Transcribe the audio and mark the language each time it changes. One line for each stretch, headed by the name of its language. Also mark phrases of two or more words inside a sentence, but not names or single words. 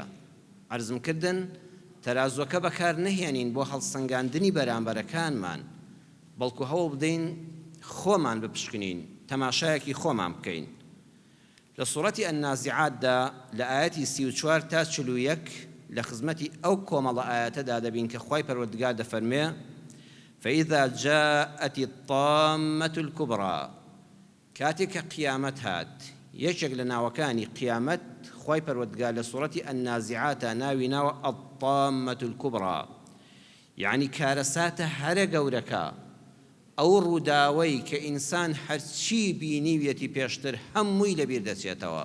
Central Kurdish: عەرزم کردن تەرازوەکە بەکار نەهێنین بۆ هەڵسەنگاندنی بەرامبەرەکانمان، بەڵکو هەوڵ بدەین خۆمان بپشکنین، تەماشایەکی خۆمان بکەین. لە سوورەتی ئەننازیعاتدا لە ئایەتی 34 تا 41 لە خزمەتی ئەو کۆمەڵە ئایەتەدا دەبین کە خوای پەروەردگار دەفەرمێ:
Arabic: فإذا جاءت الطامة الكبرى،
Central Kurdish: کاتێک کە قیامەت هات، یەکێک لە ناوەکانی قیامەت خوای پەروەردگار لە سوورەتی ئەننازیعاتە ناوی ناوە
Arabic: الطامة الكبرى،
Central Kurdish: یعنی کارەساتە هەرە گەورەکە، ئەو ڕووداوەی کە ئینسان هەرچی بینیویەتی پێشتر هەمووی لەبیر دەچێتەوە.